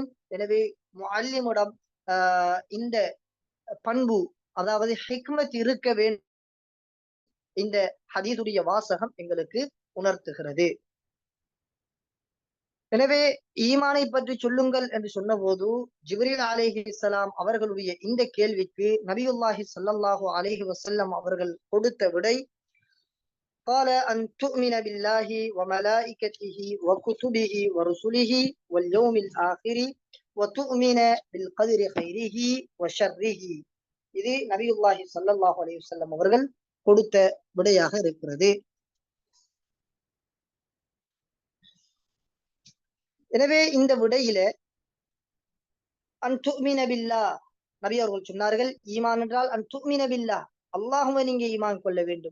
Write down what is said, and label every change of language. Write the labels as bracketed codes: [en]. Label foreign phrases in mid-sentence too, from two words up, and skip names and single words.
[ta] எனவே முஅல்லிமிடம் இந்த பண்பு, அதாவது ஹிக்மத் இருக்க வேண்டும், இந்த ஹதீஸுடைய வாசகம் எங்களுக்கு உணர்த்துகிறது. எனவே ஈமானை பற்றி சொல்லுங்கள் என்று சொன்ன போது ஜிப்ரீல் அலைஹிஸ்ஸலாம் அவர்களுடைய இந்த கேள்விக்கு நபியுல்லாஹி [ar] صلى الله عليه وسلم [ta] அவர்கள் கொடுத்த விடை [ar] قال أن تؤمن بالله وملائكته وكتبه ورسله واليوم الآخر وتؤمن بالقدر خيره وشره. [ta] இது நபியுல்லாஹி [ar] صلى الله عليه وسلم [ta] அவர்கள் கொடுத்த விடையாக இருக்கிறது. எனவே இந்த விடையில [ar] أن تؤمن بالله, [ta] நபி அவர்கள் சொன்னார்கள், ஈமான் என்றால் [ar] أن تؤمن بالله, [ta] அல்லாஹுவை நீங்க ஈமான் கொள்ள வேண்டும்.